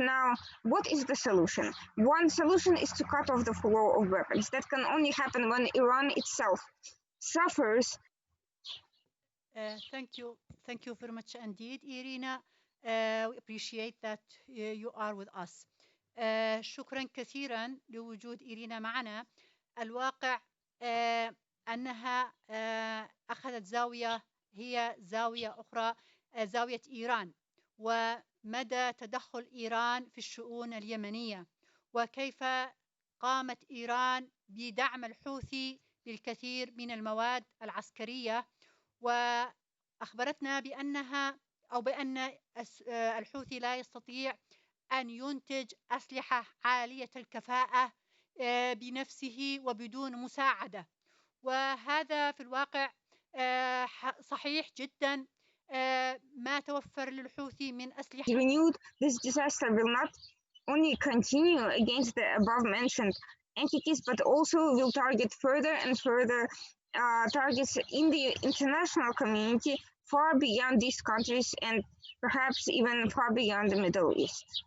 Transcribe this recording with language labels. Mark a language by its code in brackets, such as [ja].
[en] Now, what is the solution? One solution is to cut off the flow of weapons. That can only happen when Iran itself suffers. Thank you very much indeed, Irina. We appreciate that you are with us. [ar] شكرا كثيرا لوجود إيرينا معنا. الواقع أنها أخذت زاوية، هي زاوية أخرى، زاوية إيران، ومدى تدخل إيران في الشؤون اليمنية، وكيف قامت إيران بدعم الحوثي بالكثير من المواد العسكرية، وأخبرتنا بأن الحوثي لا يستطيع أن ينتج أسلحة عالية الكفاءة بنفسه وبدون مساعدة، وهذا في الواقع صحيح جدا. ما توفر للحوثي من أسلحة [en] renewed, this disaster will not only continue against the above mentioned entities, but also will target further and further targets in the international community far beyond these countries and perhaps even far beyond the Middle East.